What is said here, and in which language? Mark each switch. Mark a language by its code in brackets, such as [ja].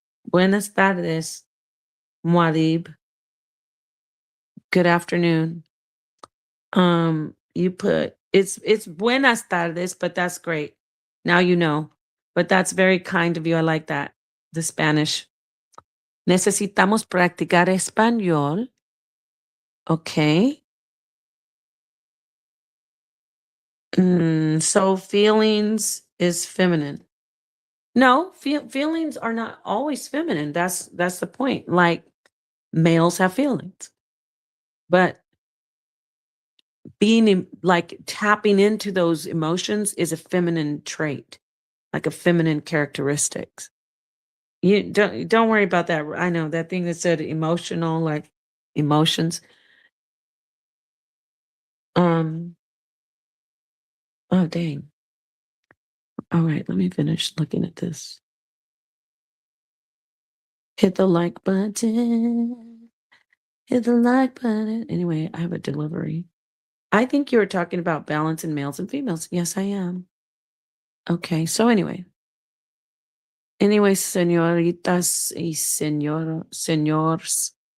[es] Buenas tardes, Muad'Dib. [en] Good afternoon. You put it's [es] buenas tardes, [en] but that's great. Now you know. But that's very kind of you. I like that. The Spanish. [es] Necesitamos practicar español. [en] Okay. So feelings is feminine. No, feelings are not always feminine. That's the point. Like males have feelings, but like tapping into those emotions is a feminine trait, like a feminine characteristics. You don't worry about that. I know that thing that said emotional, like emotions. Um. Oh dang. All right, let me finish looking at this. Hit the like button. Hit the like button. Anyway, I have a delivery. I think you were talking about balance in males and females. Yes, I am. Okay, so anyway. Anyway, [es] señoritas y señoritos.